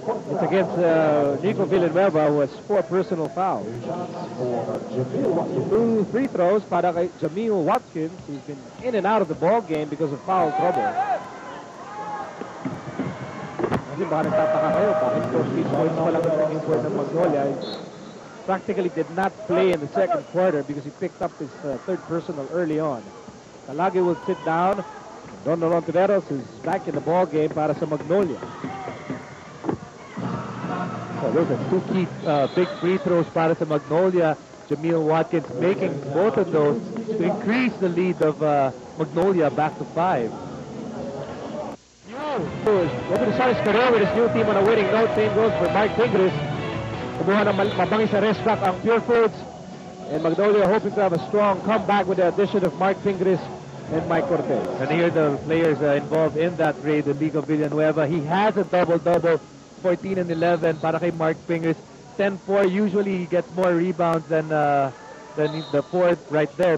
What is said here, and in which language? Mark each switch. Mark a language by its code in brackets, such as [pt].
[en] It's against Nico Villanueva, who has 4 personal fouls. 2 free throws [tl] para kay [en] Jamil Watkins, who's been in and out of the ball game because of foul trouble. [tl] Kasi baka nagtataka kayo, bakit 14 points pa lang ang naging score ng Magnolia. [en] Practically did not play in the second quarter because he picked up his 3rd personal early on. Calagio will sit down. Don Rontiveros is back in the ball game [tl] para sa [en] Magnolia. So those are 2 key big free throws [tl] para sa [en] Magnolia. Jamil Watkins making both of those to increase the lead of Magnolia back to 5. Over to Saris Correa with his new team on a winning note. Same goes for Mark Pingris. [tl] Kumuha ng mabangis sa restaurant ang Pure Foods. [en] And Magnolia hoping to have a strong comeback with the addition of Mark Pingris and Mike Cortez. And here are the players involved in that raid, the Enrico Villanueva. He has a double-double, 14 and 11 [tl] para kay [en] Mark Pingris. 10-4, usually he gets more rebounds than the 4th right there.